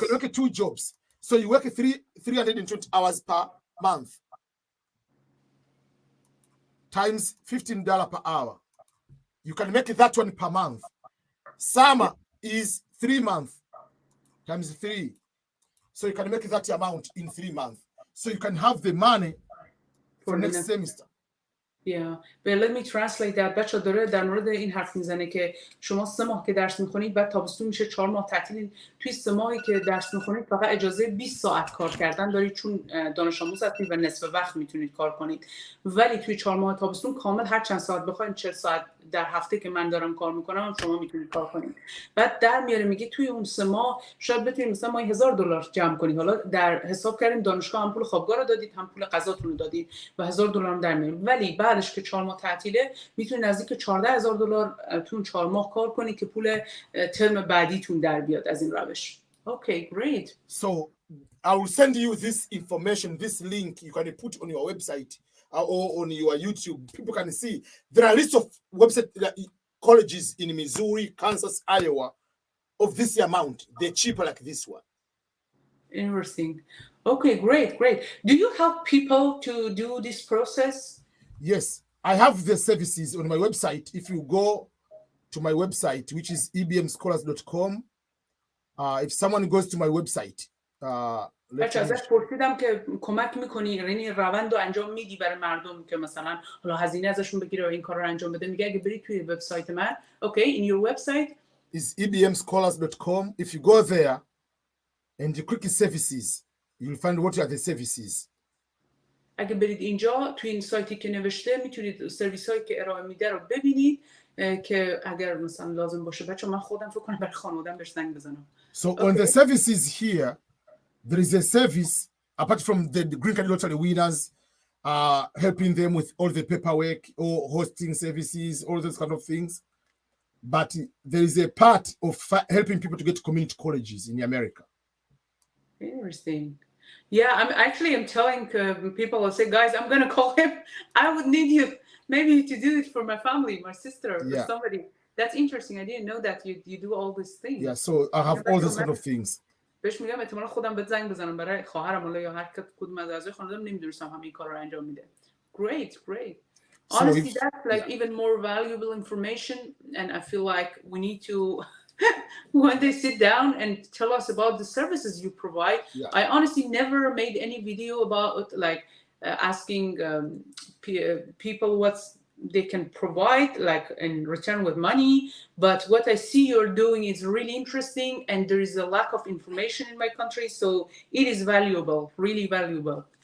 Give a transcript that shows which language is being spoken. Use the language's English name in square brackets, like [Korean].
[English] You can make 2 jobs. So you work 320 hours per month times $15 per hour. You can make that one per month. Summer is 3 months times 3. So you can make that amount in 3 months. So you can have the money for next semester. Yeah, but let me translate that. [Persian] بچه داره در مورد این حرف میزنه که شما 3 ماه که درس میخونید بعد تابستون میشه 4 ماه تعطیل. توی 3 ماهی که درس میخونید فقط اجازه 20 ساعت کار کردن دارید چون دانش آموز هستید و نصف وقت میتونید کار کنید. ولی توی 4 ماه تابستون کامل هر چند ساعت بخواید 40 ساعت در هفته که من دارم کار میکنم شما میتونید کار کنید. بعد در میاره میگه توی اون 3 ماه شاید بتونید مثلا ماهی $1000 جمع کنید. حالا در حساب کردیم دانشگاه هم پول خوابگاه رو دادید هم پول غذاتون رو دادید و $1000 هم در میاره. ولی بعدش که 4 ماه تعطیله میتونید نزدیک $14000 تو 4 ماه کار کنید که پول ترم بعدیتون در بیاد از این روش. [English] Okay, great. So I will send you this information, this link you can put on your website or on your YouTube. People can see there are lists of website colleges in Missouri, Kansas, Iowa of this amount. They're cheaper like this one. Interesting. Okay, great. Do you help people to do this process? Yes, I have the services on my website. If you go to my website, which is ebmscholars.com, if someone goes to my website, [Persian] بچه ازش پرسیدم که کمک میکنی یعنی روند رو انجام میدی برای مردم که مثلا حالا هزینه ازشون بگیره و این کار رو انجام بده. میگه اگه برید توی وبسایت من [English] okay in your website is ebmscholars.com. If you go there and you click services, you'll find what are the services. [Persian] اگه برید اینجا توی این سایتی که نوشته میتونید سرویس هایی که ارائه میده رو ببینید که اگر مثلا لازم باشه. بچه من خودم فکر کنم برای خانواده‌ام بهش زنگ بزنم. [English] So on the services here, there is a service apart from the green card lottery winners, helping them with all the paperwork or hosting services, all those kind of things. But there is a part of helping people to get to community colleges in America. Interesting. Yeah, I'm telling people, I'll say, guys, I'm going to call him. I would need you maybe to do it for my family, my sister or somebody. That's interesting. I didn't know that you do all these things. Yeah, so I have all those kind of things. [Persian] بهش میگم احتمالاً خودم بهت زنگ بزنم برای خواهرم یا هر کدوم از اعضای خانواده‌ام نمیدونستم همین کارا رو انجام میده. [English] Great. Honestly, that's like even more valuable information and I feel like we need to when they sit down and tell us about the services you provide. I honestly never made any video about like asking people what's they can provide like in return with money, but what I see you're doing is really interesting and there is a lack of information in my country, so it is valuable, really valuable.